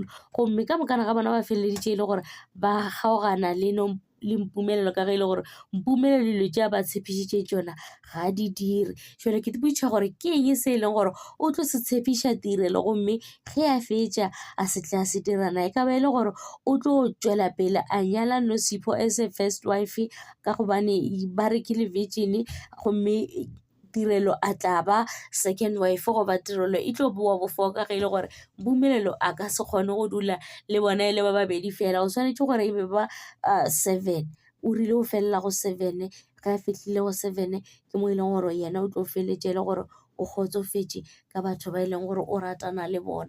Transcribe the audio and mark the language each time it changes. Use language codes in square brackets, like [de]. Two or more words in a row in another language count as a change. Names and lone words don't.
[nso] Gomme ka mokana ga bona ba feleleditše e le gore ba kgaogana le Mpumelelo ka ge e le gore Mpumelelo dilo tša ba tshepišitše tšona ga di dire. Jale ke tepotša gore ke eng se e leng gore o tlo se tshepiša Tirelo, gomme ge a fetša a se tla se dirana e ka ba e le gore o tlo tšwela pele a nyala Nosipho [en] as a first wife, [nso] ka gobane ba re ke le virgin, gomme Tirelo a tla ba [en] second wife [nso] goba Tirelo e tlo boa bofao ka ge e le gore Mpumelelo a ka se kgone go dula le bona e le ba babedi fela, o swanetše gore e be ba 7. O rile o felela go 7, ga a fihlile go 7 ke mo e leng gore yena o tlo feletše le gore o kgotsofetše ka batho ba e leng gore o ratana le bona.